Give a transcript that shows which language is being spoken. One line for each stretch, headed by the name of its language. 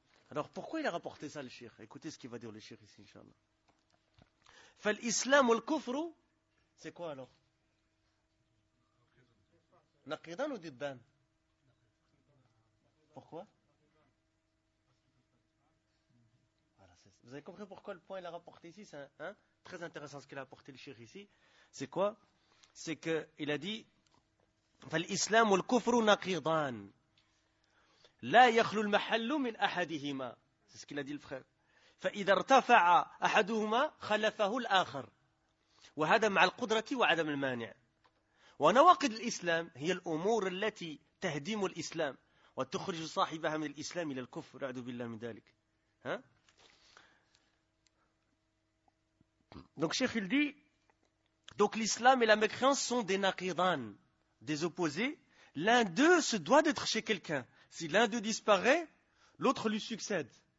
French: Alors pourquoi il a rapporté ça le shir? Écoutez ce qu'il va dire le shir ici, inshallah. Fal islam ou le kufru, c'est quoi alors? Naqidan ou Dibban? Pourquoi? Voilà, vous avez compris pourquoi le point il a rapporté ici, c'est très intéressant ce qu'il a apporté le cheikh ici. C'est quoi? C'est qu'il a dit
Arabic: فالإسلام والكفر نقيضان لا يخلو المحل من أحدهما.
French: C'est ce qu'il a dit le frère.
Arabic: فإذا ارتفع أحدهما خلفه الآخر وهذا مع القدرة وعدم المانع. ونواقض الإسلام هي الأمور التي تهدم الإسلام وتخرج صاحبها من الإسلام إلى الكفر. أعوذ بالله من ذلك.
French: ها؟ Donc Cheikh il dit, donc l'islam et la mécréance sont des naqidan, des opposés. L'un d'eux se doit d'être chez quelqu'un. Si l'un d'eux disparaît, l'autre lui succède.